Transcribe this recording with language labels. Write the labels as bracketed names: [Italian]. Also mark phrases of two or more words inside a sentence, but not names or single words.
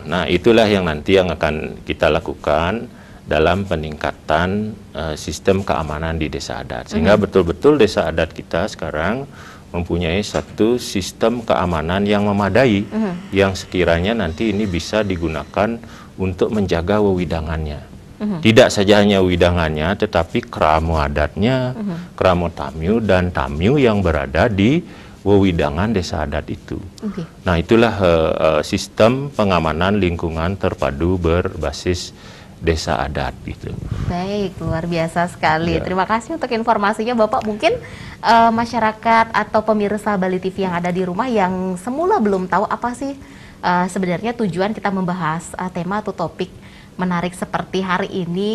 [Indonesian] Nah itulah yang nanti yang akan kita lakukan dalam peningkatan sistem keamanan di desa adat. Sehingga betul-betul desa adat kita sekarang mempunyai satu sistem keamanan yang memadai, yang sekiranya nanti ini bisa digunakan untuk menjaga wewidangannya. Tidak saja hanya wewidangannya, tetapi kramo adatnya, kramo tamyu, dan tamyu yang berada di wewidangan desa adat itu. Nah, itulah sistem pengamanan lingkungan terpadu berbasis desa adat gitu. Baik, luar biasa sekali. Terima kasih untuk informasinya Bapak. Mungkin masyarakat atau pemirsa Bali TV yang ada di rumah yang semula belum tahu apa sih sebenarnya tujuan kita membahas tema atau topik menarik seperti hari ini.